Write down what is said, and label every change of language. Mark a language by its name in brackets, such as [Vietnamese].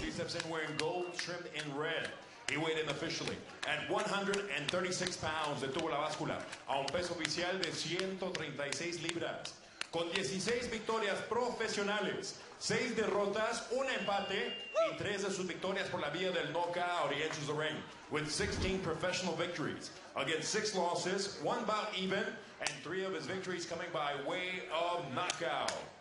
[English] He steps in wearing gold trimmed in red. He weighed in officially at 136 pounds. [Spanish] Detuvo la báscula a un peso oficial de 136 libras. Con 16 victorias profesionales, 6 derrotas, un empate y 3 de sus victorias por la vía del knockout. [English] He enters the ring with 16 professional victories against 6 losses, 1 bout even, and 3 of his victories coming by way of knockout.